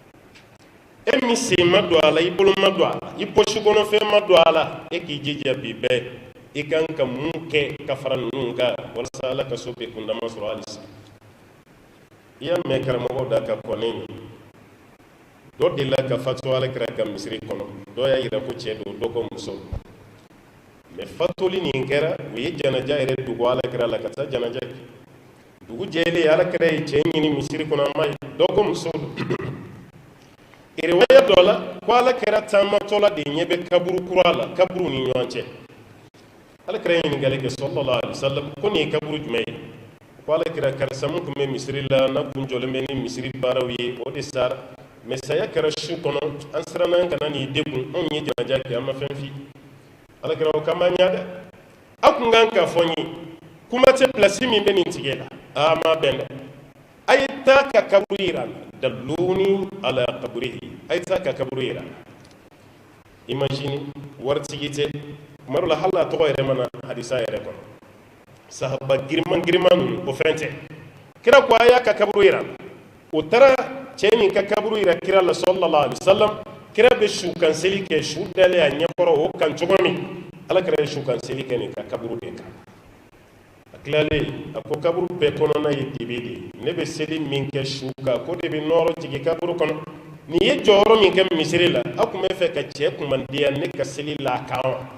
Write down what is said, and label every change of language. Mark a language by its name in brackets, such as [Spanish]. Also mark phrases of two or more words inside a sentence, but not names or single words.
[Bambara] e min sen ma don a la i bolo ma don a la i poche kɔnɔfɛn ma don a la e k'i jija bi bɛɛ i kan ka mun kɛ ka fara ninnu kan walasa ala ka so bɛ kundama sɔrɔ halisa i y'a mɛn karamɔgɔw da ka kɔnɛ ye dɔ delila ka fatu alakira ka misiri kɔnɔ dɔ y'a yira ko cɛ don dɔ ko muso mais fatuli nin kɛra u ye janaja yɛrɛ dugu alakira la ka taa janaja kɛ dugu jɛlen alakira ye cɛ ɲini misiri kɔnɔ a ma ye dɔ ko muso riwaya dɔ la ko alakira taamatɔ la de ɲɛ bɛ kaburu kura la kaburu ni ɲɔgɔn cɛ alakira ye ɲininkali kɛ [Arabic] صلى الله عليه وسلم [Bambara] ko nin ye kaburu jumɛn ye ko alakira karisa mun tun bɛ misiri la n'a kun jɔlen bɛ ni misiri baaraw ye o de sara mais saya kɛra su kɔnɔ an siranna an kana nin degun anw ye janaja kɛ an ma fɛn fi alakira o kama ɲa dɛ a kun kan ka fɔ n ye kuma tɛ place min bɛ nin tigɛ la a ma bɛn dɛ a ye taa ka kaburu yira la [Arabic] دلوني على قبره [Bambara] a ye taa ka kaburu yira la imagine waritigi tɛ kuma dɔ la hali a tɔgɔ yɛrɛ mana hadisa yɛrɛ kɔnɔ sahaba giriman giriman ninnu o fɛn tɛ kira ko a y'a ka kaburu yira la o taara cɛ nin ka kaburu yira kira la [Arabic] صلى الله عليه وسلم [Bambara] kira bɛ su kanseli kɛ su dalen a ɲɛkɔrɔ o kan cogo min ala kira ye su kanseli kɛ nin ka kaburu de kan a tilalen a ko kaburu bɛɛ kɔnɔna ye dibi de ne bɛ seli min kɛ su kan ko de bɛ nɔrɔ jigin kaburu kɔnɔ nin ye jɔyɔrɔ min kɛ misiri la a tun bɛ fɛ ka cɛ kumandiya ne ka seli la kan wa